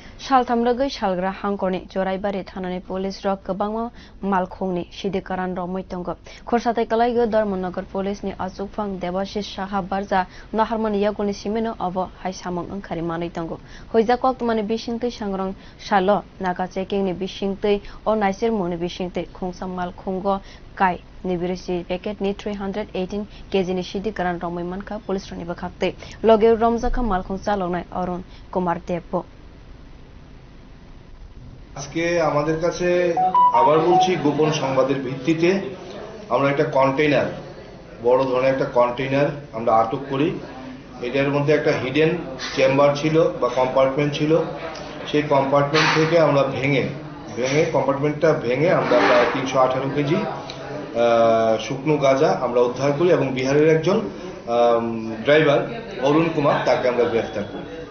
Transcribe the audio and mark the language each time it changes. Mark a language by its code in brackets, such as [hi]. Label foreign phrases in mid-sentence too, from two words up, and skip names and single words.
[trp] सालथामलगै सालग्रा हांकरनि जराइबारि थानानै पुलिस रक गोबां मालखंनि सिदिकारान रमै दंग खरसाथाय कलाइगो धर्मनगर पुलिसनि आजुफां देवाशिष साहा बारजा नाहारमनि यागुलनि सिमेनो अब हाइसामं ओंखारि मानै दंग हयजा कक्तमानि बिसिंतै सांग्रं सालो नागा चेकिंनि बिसिंतै अ नाइसिर मुनि बिसिंतै खोंसा मालखंग काय निबिरिसि पेकेटनि 318 केजिनि सिदिकारान रमै मानखा पुलिस रनिबो खाक्तै लगे रमजाखा मालखं चालौनाय अरुण कुमार देव [bn] আজকে আমাদের কাছে আবার বলছি গোপন সংবাদের ভিত্তিতে আমরা একটা কন্টেইনার বড় ধরনের একটা কন্টেইনার আমরা আটক করি। এটার মধ্যে একটা [en] hidden chamber [bn] ছিল বা কম্পার্টমেন্ট ছিল। সেই কম্পার্টমেন্ট থেকে আমরা ভেঙে কম্পার্টমেন্টটা ভেঙে আমরা প্রায় 318 কেজি শুকনো গাঁজা আমরা উদ্ধার করি এবং বিহারের একজন ড্রাইভার অরুণ কুমার তাকে আমরা গ্রেফতার করি।